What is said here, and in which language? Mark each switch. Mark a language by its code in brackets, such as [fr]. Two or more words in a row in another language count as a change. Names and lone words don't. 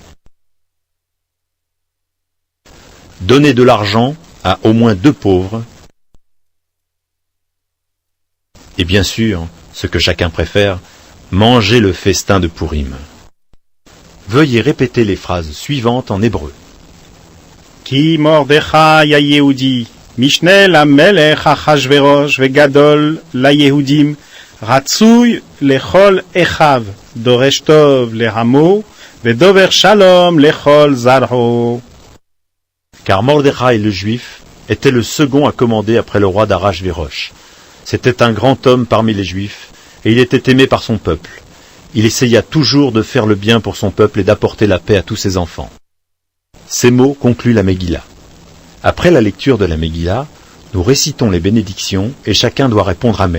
[fr] Donner de l'argent à au moins 2 pauvres. Et bien sûr, ce que chacun préfère, manger le festin de Purim. Veuillez répéter les phrases suivantes en hébreu. [he] כי מרדכי היהודי, משנה למלך אחשורוש וגדול ליהודים, רצוי לכל אחיו, דורש טוב לעמו, ודובר שלום לכל זרעו. [fr] Car Mordechai le Juif était le second à commander après le roi d'Arachvérosh. C'était un grand homme parmi les Juifs, et il était aimé par son peuple. Il essaya toujours de faire le bien pour son peuple et d'apporter la paix à tous ses enfants. Ces mots concluent la Megillah. Après la lecture de la Megillah, nous récitons les bénédictions et chacun doit répondre Amen.